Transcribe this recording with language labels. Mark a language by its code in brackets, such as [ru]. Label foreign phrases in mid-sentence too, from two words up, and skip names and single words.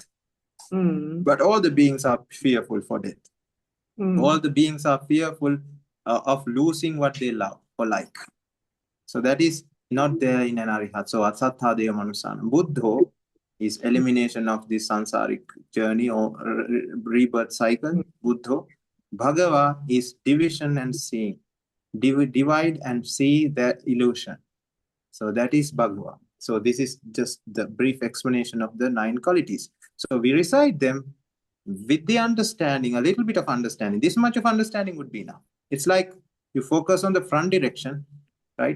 [en] But all the beings are fearful for death. All the beings are fearful of losing what they love or like. So that is not there in an Arihat. [pi] So Asatthadeya Manusana. [en] Buddho is elimination of this sansaric journey or rebirth cycle. Buddho. Bhagava is division and seeing. Divide and see the illusion. So that is Bhagava. So this is just the brief explanation of the 9 qualities. So we recite them with the understanding, a little bit of understanding. This much of understanding would be enough. It's like you focus on the front direction, right?